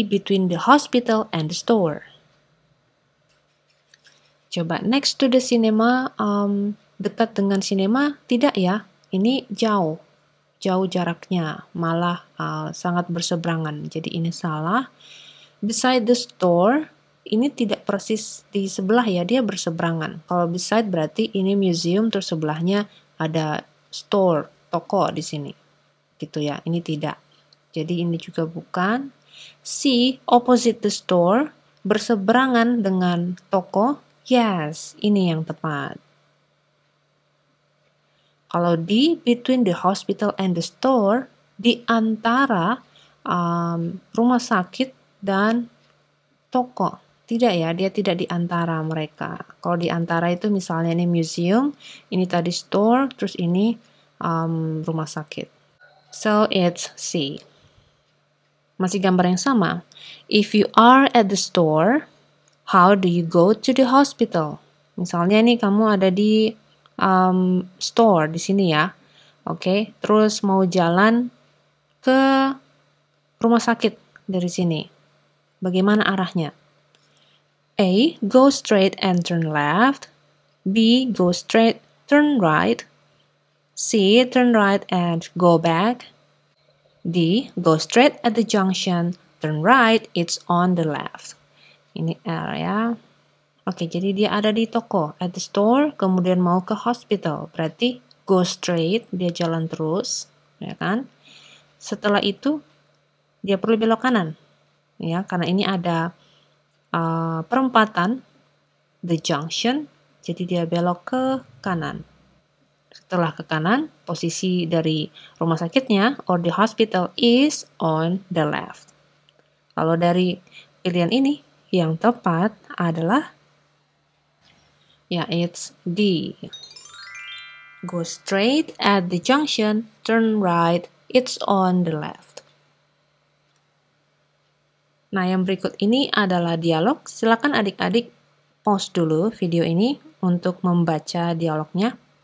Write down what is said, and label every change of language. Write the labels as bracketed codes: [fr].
[en] Between the hospital and the store. [id] Coba [en] next to the cinema, [id] dekat dengan cinema, tidak ya, ini jauh jaraknya, malah sangat berseberangan, jadi ini salah. [en] Beside the store, [id] ini tidak persis di sebelah ya, dia berseberangan. Kalau beside berarti ini museum, terus sebelahnya ada store, toko di sini, gitu ya, ini tidak. Jadi ini juga bukan. C, [en] opposite the store, [id] berseberangan dengan toko. [en] Yes, [id] ini yang tepat. Kalau di [en] between the hospital and the store, [id] di antara rumah sakit dan toko. Tidak ya, dia tidak di antara mereka. Kalau di antara itu misalnya ini museum, ini tadi store, terus ini rumah sakit. [en] So it's C. [id] Masih gambar yang sama. [en] If you are at the store, how do you go to the hospital? [id] Misalnya nih kamu ada di store di sini ya. Oke, terus mau jalan ke rumah sakit dari sini. Bagaimana arahnya? A. [en] Go straight and turn left. B. Go straight, turn right. C. Turn right and go back. D. Go straight at the junction, turn right, it's on the left. [id] Ini R ya. Oke, jadi dia ada di toko, [en] at the store, [id] kemudian mau ke hospital. Berarti [en] go straight, [id] dia jalan terus, ya kan? Setelah itu, dia perlu belok kanan. Ya, karena ini ada perempatan, [en] the junction, [id] jadi dia belok ke kanan. Setelah ke kanan, posisi dari rumah sakitnya, [en] or the hospital is on the left. [id] Kalau dari pilihan ini, yang tepat adalah, ya, [en] it's D. Go straight at the junction, turn right, it's on the left. [id] Nah, yang berikut ini adalah dialog. Silakan adik-adik pause dulu video ini untuk membaca dialognya.